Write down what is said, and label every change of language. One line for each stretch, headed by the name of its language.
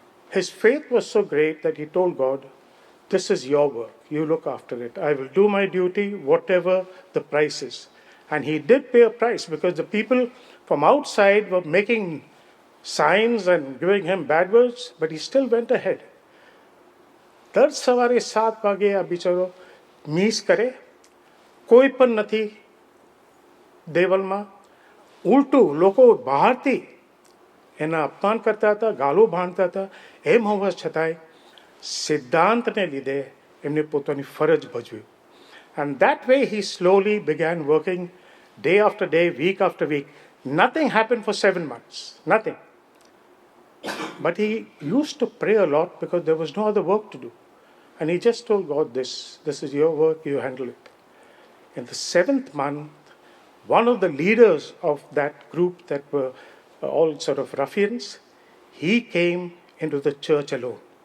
English: His faith was so great that he told God, this is your work. You look after it. I will do my duty, whatever the price is. And he did pay a price, because the people from outside were making signs and giving him bad words, but he still went ahead.
Gujarati: દર સવારે 7 વાગે આ બિચારો miss કરે, કોઈ પણ નથી દેવલમાં. ઉલટું લોકો બહારથી એના અપમાન કરતા હતા, ગાલો ભાંડતા હતા. એમ હોવા છતાંય સિદ્ધાંતને લીધે એમને પોતાની ફરજ ભજવી.
English: And that way he slowly began working day after day, week after week. Nothing happened for 7 months, nothing. But he used to pray a lot because there was no other work to do. And he just told God, this is your work, you handle it. In the 7th month, one of the leaders of that group that were all sort of ruffians, he came into the church alone.